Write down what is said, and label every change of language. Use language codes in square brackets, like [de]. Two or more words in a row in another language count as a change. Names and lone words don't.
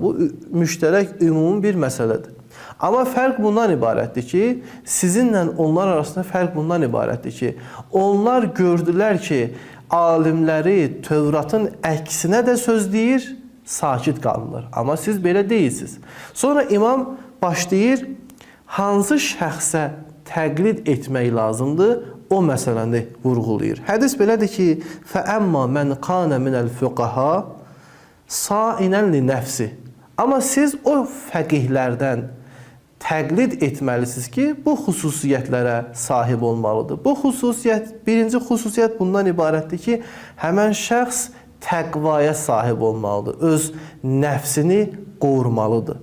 [az] Bu, müştərək, ümumi bir məsələdir. Amma fərq bundan ibarətdir ki, sizinlə onlar arasında fərq bundan ibarətdir ki, onlar gördülər ki, alimləri Tövratın əksinə də söz deyir, sakit qalırlar. Amma siz belə deyilsiniz. Sonra imam başlayır, hansı şəxsə təqlid etmək lazımdır, o məsələni vurğulayır. Hədis belədir ki, [ar] فَأَمَّا مَنْ قَانَ مِنَ الْفُقَهَا سَائِنًا لِنَفْسِ. [az] Amma siz o fəqihlərdən təqlid etməlisiniz ki, bu xüsusiyyətlərə sahib olmalıdır. Bu xüsusiyyət, birinci xüsusiyyət bundan ibarətdir ki, həmən şəxs təqvaya sahib olmalıdır, öz nəfsini qorumalıdır.